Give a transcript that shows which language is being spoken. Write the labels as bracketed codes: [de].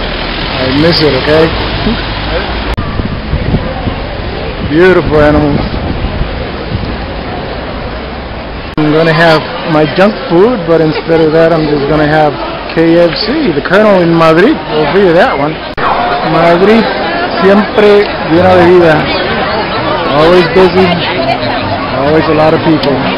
[en] I miss it, okay? Beautiful animals. I'm going to have my junk food, but instead of that, I'm just going to have KFC, the Colonel in Madrid. We'll figure that one. [es] Madrid, siempre lleno de vida. [en] Always busy, always a lot of people.